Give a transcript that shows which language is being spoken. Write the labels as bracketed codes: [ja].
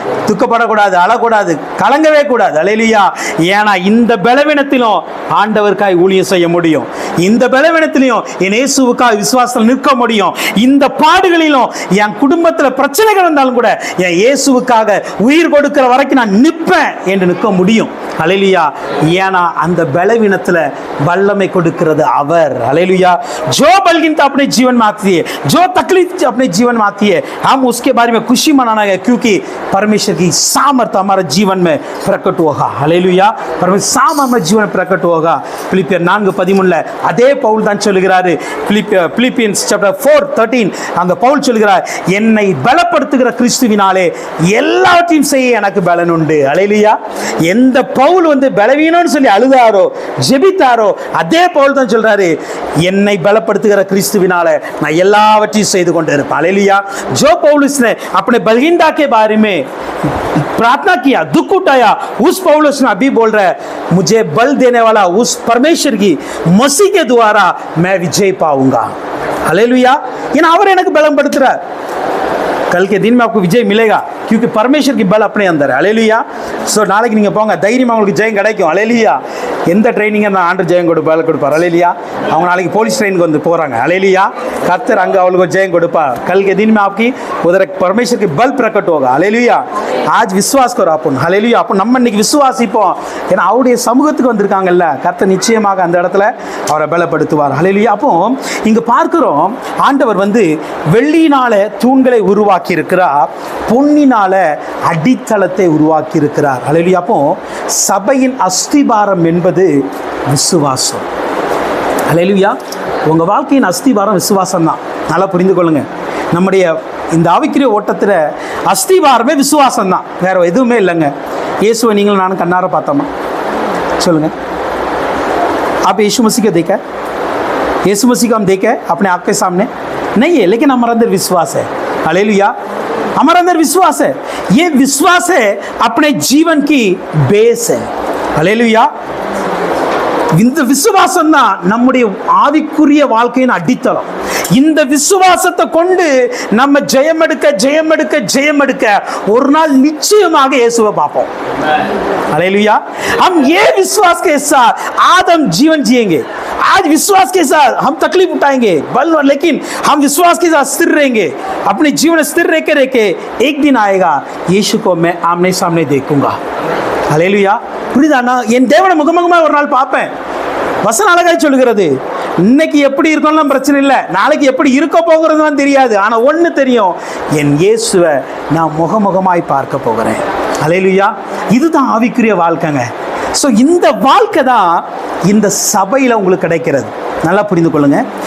[ta] துக்கப்படக்கூடாது, அழக்கூடாது, கலங்கவே கூடாது. ஹல்லேலூயா. ஏன்னா இந்த பலவீனத்திலும் ஆண்டவருக்காய் ஊழியம் செய்ய முடியும், இந்த பலவீனத்திலையும் என் இயேசுவுக்காய் விசுவாசத்தில் நிற்க முடியும், இந்த பாடுகளிலும் என் குடும்பத்தில் பிரச்சனைகள் இருந்தாலும் கூட என் இயேசுவுக்காக உயிர் கொடுக்கிற வரைக்கும் நான் நிற்பேன் என்று நிற்க முடியும். ஹல்லேலூயா. ஏன்னா அந்த பலவீனத்தில் वल्लमे கொடுக்கிறது அவர். [hi] हालेलुया. जो बलहीनता अपने जीवन में आती है, जो तकलीफ अपने जीवन में आती है, हम उसके बारे में खुशी मनाना है, क्योंकि परमेश्वर की सामर्थ्य हमारे जीवन में प्रकट होगा. हालेलुया. परमेश्वर सामर्थ्य हमारे जीवन में प्रकट होगा. [ta] பிலிப்பியர் 4:13 அதே பவுல் தான் சொல்கிறாரு. பிலிப்பியன்ஸ் chapter 4:13 அங்க பவுல் சொல்கிறார், என்னை பலப்படுத்துகிற கிறிஸ்துவினாலே எல்லாவற்றையும் செய்ய எனக்கு பலன் உண்டு. ஹல்லேலூயா. எந்த பவுல் வந்து பலவீனம்னு சொல்லி அழுதாரோ ஜெபித்தாரோ அதே பவுல் தான் சொல்றாரு, என்னை பலப்படுத்துகிற கிறிஸ்துவினால நான் எல்லாவற்றையும் செய்து கொண்டு இருப்பேன். [hi] हालेलुया. जो पौलुस ने अपने बलहीनता के बारे में प्रार्थना किया, दुख उठाया, उस पौलुस ने अभी बोल रहा है, मुझे बल देने वाला उस परमेश्वर की मसीह के द्वारा मैं विजय पाऊंगा. हालेलुया. ये [ta] அவர் எனக்கு பலப்படுத்துறார். [hi] कल के दिन में आपको विजय मिलेगा, क्योंकि परमेश्वर की बल अपने अंदर है. हालेलुया. [ta] सो நாளைக்கு நீங்க போங்க, தைரியமா உங்களுக்கு ஜெயம் கிடைக்கும். [hi] हालेलुया. [ta] எந்த ட்ரைனிங்க நான் ஆண்டர் ஜெயம் பல கொடுப்பார். [hi] हालेलुया. [ta] அவங்க நாளைக்கு போலீஸ் ட்ரெயினுக்கு வந்து போறாங்க. [hi] हालेलुया. [ta] கர்த்தர் அங்க அவங்களுக்கு ஜெயம் கொடுப்பார். [hi] कल के दिन में आपकी उधर परमेश्वर की बल प्रकट होगा. हालेलुया. आज विश्वास करो अपन. हालेलुया. [ta] அப்ப நம்ம இன்னைக்கு விசுவாசிப்போம். ஏன்னா அவருடைய சமூகத்துக்கு வந்திருக்காங்கல்ல, கர்த்தர் நிச்சயமாக அந்த இடத்துல அவரை பலப்படுத்துவார். [hi] हालेलुया. [ta] அப்போ இங்க பார்க்கிறோம், ஆண்டவர் வந்து வெள்ளியினால தூண்களை உருவாக்கி இருக்கிறார், பொன்னினால அடித்தளத்தை உருவாக்கி இருக்கிறார். ஹல்லேலூயா. அப்போ சபையின் அஸ்திபாரம் என்பது விசுவாசம். ஹல்லேலூயா. உங்க வாழ்க்கையின் அஸ்திபாரம் விசுவாசம் தான். நல்லா புரிந்து கொள்ளுங்க. நம்முடைய இந்த ஆவிக்குரிய ஓட்டத்தில் அஸ்திபாரமே விசுவாசம் தான், வேற எதுவுமே இல்லைங்க. இயேசுவை நீங்களும் நானும் கண்ணார பார்த்தோமா? சொல்லுங்க. [hi] आप यीशु मसीह को देखा? यीशु मसीह को हम देखे अपने आँख के सामने? नहीं है, लेकिन हमारे अंदर विश्वास है. हालेलुया. हमारे अंदर विश्वास है. ये विश्वास है अपने जीवन की बेस है. हालेलुया. [ta] இந்த விசுவாசம் தான் நம்முடைய ஆவிக்குரிய வாழ்க்கையின் அடித்தளம். இந்த விசுவாசத்தை கொண்டு நம்ம ஜெயம் எடுக்க ஒரு நாள் நிச்சயமாக இயேசுவை பார்ப்போம். [hi] हालेलुया। हम ये विश्वास के साथ आज हम जीवन जिएंगे, आज विश्वास के साथ हम तकलीफ उठाएंगे, लेकिन हम विश्वास के साथ स्थिर रहेंगे। अपने जीवन स्थिर रह के एक दिन आएगा यीशु को मैं आमने सामने देखूंगा। हालेलुया। [ta] புரியுதா? நான் என் தேவனை முகமுகமாக ஒரு நாள் பார்ப்பேன். வசனம் அழகாய் சொல்லுகிறது, இன்னைக்கு எப்படி இருக்கணும் பிரச்சனை இல்லை, நாளைக்கு எப்படி இருக்க போகிறதுன்னு தெரியாது. ஆனால் ஒன்று தெரியும், என் இயேசுவை நான் முகமுகமாய் பார்க்க போகிறேன். ஹல்லேலூயா. இதுதான் ஆவிக்குரிய வாழ்க்கைங்க. ஸோ இந்த வாழ்க்கை தான் இந்த சபையில் உங்களுக்கு கிடைக்கிறது. நல்லா புரிந்து கொள்ளுங்க.